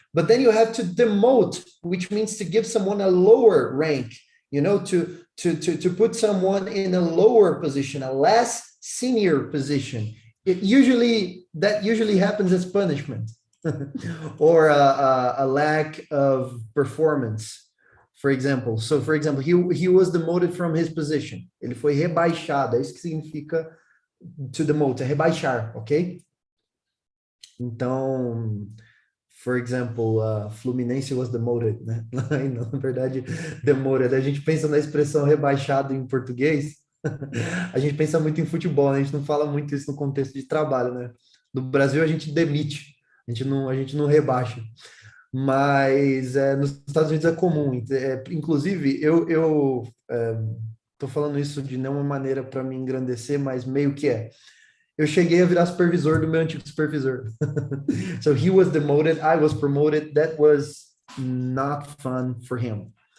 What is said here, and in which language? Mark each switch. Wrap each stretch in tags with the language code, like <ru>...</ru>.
<en>But then you have to demote, which means to give someone a lower rank, you know, to put someone in a lower position, a less senior position. That usually happens as punishment or a lack of performance. For example, he was demoted from his position.</en> <pt>Ele foi rebaixado. É isso que significa to demote, é rebaixar, ok?</pt> <en>Então, for example, Fluminense was demoted, né?</en> <pt>Não, na verdade, demoted. A gente pensa na expressão rebaixado em português, a gente pensa muito em futebol, né? A gente não fala muito isso no contexto de trabalho, né? No Brasil, a gente demite, a gente não rebaixa. Mas nos Estados Unidos é comum. Inclusive, eu tô falando isso de nenhuma maneira para me engrandecer, mas meio que é. Eu cheguei a virar supervisor do meu antigo supervisor.</pt> <en>So he was demoted, I was promoted. That was not fun for him.</en>